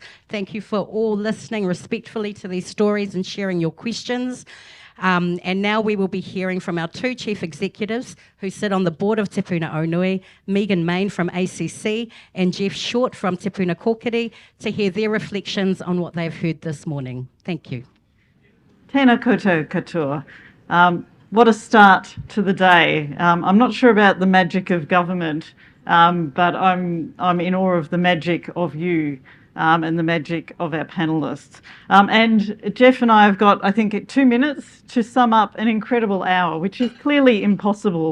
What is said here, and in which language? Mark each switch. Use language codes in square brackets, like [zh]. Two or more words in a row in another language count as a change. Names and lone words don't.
[en] Thank you for all listening respectfully to these stories and sharing your questions. And now we will be hearing from our two chief executives who sit on the board of Te Puna Onui, Megan Main from ACC and Jeff Short from Te Puna Kōkiri, to hear their reflections on what they've heard this morning. Thank you. [mi] Tēnā koutou katoa. [en] What a start to the day. I'm not sure about the magic of government, but I'm in awe of the magic of you and the magic of our panellists. And Jeff and I have got, I think, 2 minutes to sum up an incredible hour, which is clearly impossible.